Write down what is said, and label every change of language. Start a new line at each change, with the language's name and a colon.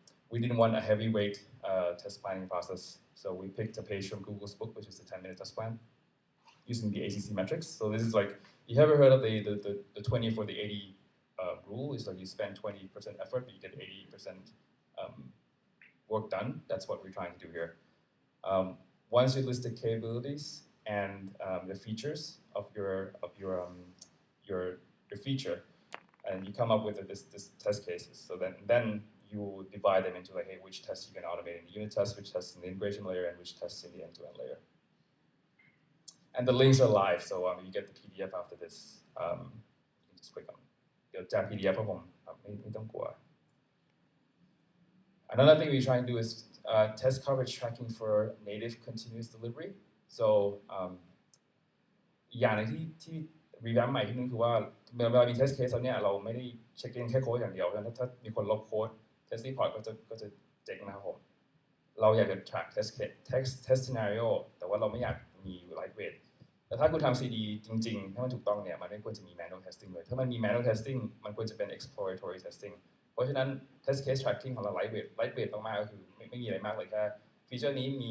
English: we didn't want a heavyweight test planning process so we picked a page from Google's book which is the 10-minute test plan using the ACC metrics so this is like you ever heard of the 20 for the 80 rule is like you spend 20% effort but you get 80% work done that's what we're trying to do here once you list the capabilities and the features of your feature, and you come up with this test cases. So then you divide them into like, hey, which tests you can automate in the unit test, which tests in the integration layer, and which tests in the end-to-end layer. And the links are live, so you get the PDF after this. You can just click on the PDF of them. Another thing we try and do is test coverage tracking for native continuous delivery.
Thai: so อย่างนึงที่ revamp ใหม่ที่นึงคือว่าเวลามี test case แล้วเนี่ยเราไม่ได้เช็คแค่โค้ดอย่างเดียวถ้ามีคนลบโค้ด test report ก็จะเจ๊งนะครับผมเราอยากจะ track test scenario แต่ว่าเราไม่อยากมี lightweight แต่ถ้าคุณทำ CD จริงๆถ้ามันถูกต้องเนี่ยมันไม่ควรจะมี manual testing เลยถ้ามันมี manual testing มันควรจะเป็น exploratory testing เพราะฉะนั้น test case tracking ของเรา lightweight มากๆก็คือไม่มีอะไรมากเลยแค่ฟีเจอร์นี้